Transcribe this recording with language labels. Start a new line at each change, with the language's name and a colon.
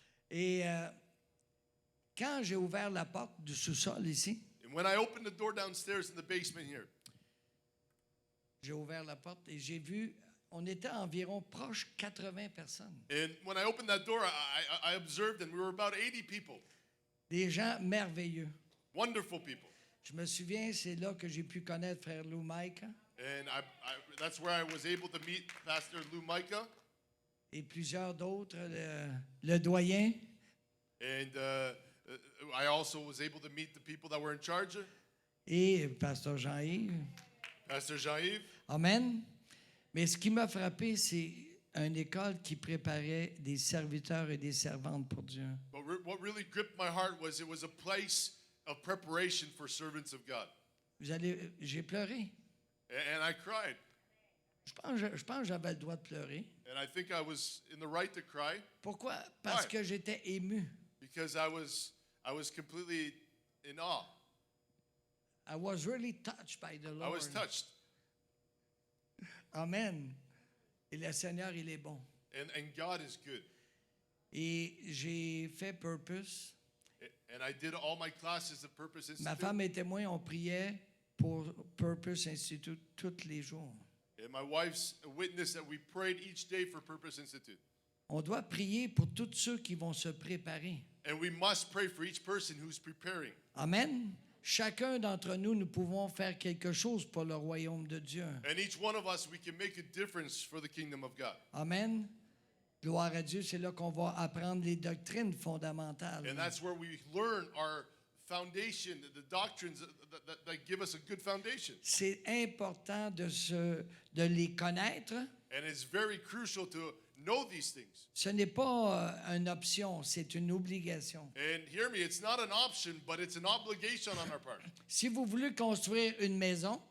French: Et quand j'ai ouvert la porte du sous-sol ici,
English: And when I opened the door downstairs in the basement here,
French: j'ai ouvert la porte et j'ai vu, on était environ proche 80 personnes.
English: and when I opened that door, I observed, and we were about 80 people,
French: Des gens merveilleux.
English: wonderful people.
French: Je me souviens, c'est là que j'ai pu connaître Frère Lou Mike
English: And that's where I was able to meet Pastor Lou Micah
French: et plusieurs d'autres, le doyen.
English: and I also was able to meet the people that were in charge,
French: Et Pasteur Jean-Yves.
English: Pastor Jean-Yves. Amen.
French: Mais ce qui m'a frappé, c'est une école qui préparait des serviteurs et des servantes pour Dieu.
English: But what really gripped my heart was it was a place of preparation for servants of God.
French: J'ai pleuré.
English: And I cried.
French: Je pense que j'avais le droit de pleurer.
English: And I think I was in the right to cry
French: Pourquoi? Parce Ouais. que j'étais ému.
English: because I was completely in awe. I was really touched by the I Lord. was touched.
French: Amen. Et le Seigneur, il est bon.
English: And God is good.
French: Et j'ai fait Purpose.
English: And I did all my classes of Purpose
French: Ma
English: Institute.
French: femme et témoin, on priait pour Purpose Institute tous les jours.
English: And my wife's a witness that we prayed each day for Purpose Institute.
French: On doit prier pour tous ceux qui vont se préparer.
English: And we must pray for each person who's preparing. Amen.
French: Chacun d'entre nous, nous pouvons faire quelque chose pour le royaume de Dieu.
English: And each one of us, we can make a difference for the kingdom of God. Amen.
French: Gloire à Dieu, c'est là qu'on va apprendre les doctrines fondamentales.
English: And that's where we learn our foundation, the doctrines that give us a good foundation.
French: C'est important de les connaître.
English: And it's very crucial to know these things.
French: Ce n'est pas une option, c'est une obligation.
English: And hear me, it's not an option, but it's an obligation on our part.
French: Si vous voulez construire une maison,